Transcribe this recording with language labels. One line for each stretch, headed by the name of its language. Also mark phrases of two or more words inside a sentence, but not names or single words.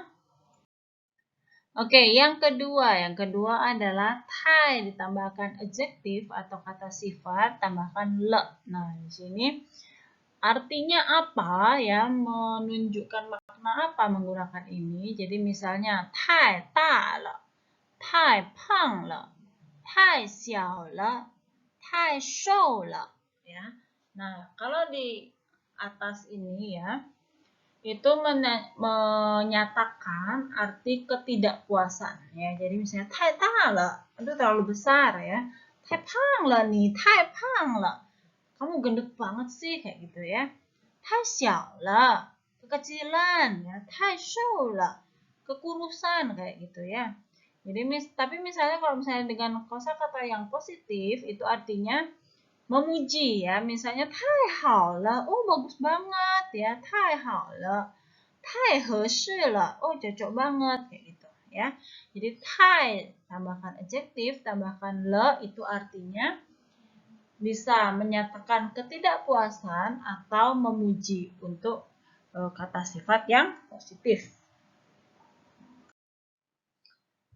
Indonesian: Oke, yang kedua adalah tai ditambahkan adjektif atau kata sifat tambahkan le. Nah, di sini artinya apa ya, menunjukkan makna apa menggunakan ini. Jadi misalnya
Chinese: 太大了，太胖了，太小了，太瘦了
Indonesian: ya. Nah, kalau di atas ini ya, itu menyatakan arti ketidakpuasan ya. Jadi misalnya
Chinese: 太大了
Indonesian: itu terlalu besar ya.
Chinese: 太胖了你，太胖了.
Indonesian: Kamu gendut banget sih kayak gitu ya.
Chinese: 太小了,
Indonesian: kekecilan ya.
Chinese: 太瘦了,
Indonesian: kekurusan kayak gitu ya. Jadi tapi misalnya kalau misalnya dengan kosakata yang positif itu artinya memuji ya. Misalnya
Chinese: 太好了,
Indonesian: oh bagus banget ya.
Chinese: 太好了，太合适了,
Indonesian: oh cocok banget kayak gitu ya. Jadi tai tambahkan adjektif tambahkan le itu artinya bisa menyatakan ketidakpuasan atau memuji untuk kata sifat yang positif.